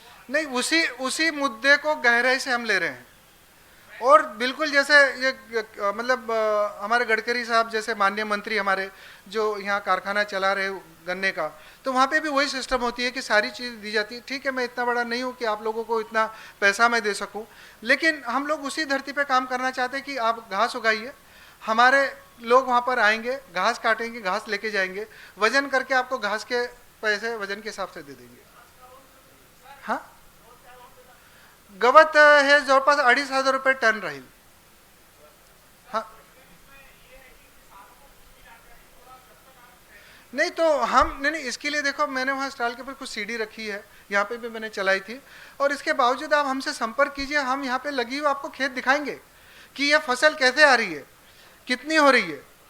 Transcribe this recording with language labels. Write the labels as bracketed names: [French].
[Hindi] नहीं, उसी उसी मुद्दे को गहराई से हम ले रहे हैं. और बिल्कुल जैसे मतलब हमारे गडकरी साहब जैसे माननीय मंत्री हमारे जो यहाँ कारखाना चला रहे गन्ने का, तो वहाँ पे भी वही सिस्टम होती है कि सारी चीज़ दी जाती है. ठीक है, मैं इतना बड़ा नहीं हूँ कि आप लोगों को इतना पैसा मैं दे सकूँ, लेकिन हम लोग उसी धरती पे काम करना चाहते हैं कि आप घास उगाइए, हमारे लोग वहाँ पर आएंगे, घास काटेंगे, घास लेके जाएंगे, वजन करके आपको घास के पैसे वजन के हिसाब से दे देंगे. [Marathi] हाँ, गवत हे जवळपास 2,500 रुपये टन राहील. [Hindi] हाँ नहीं तो हम नहीं, इसके लिए देखो मैंने वहाँ स्टॉल के ऊपर कुछ सीडी रखी है, यहाँ पे भी मैंने चलाई थी. और इसके बावजूद आप हमसे संपर्क कीजिए, हम यहाँ पे लगी हुई आपको खेत दिखाएंगे कि यह फसल कैसे आ रही है, कितनी हो रही है.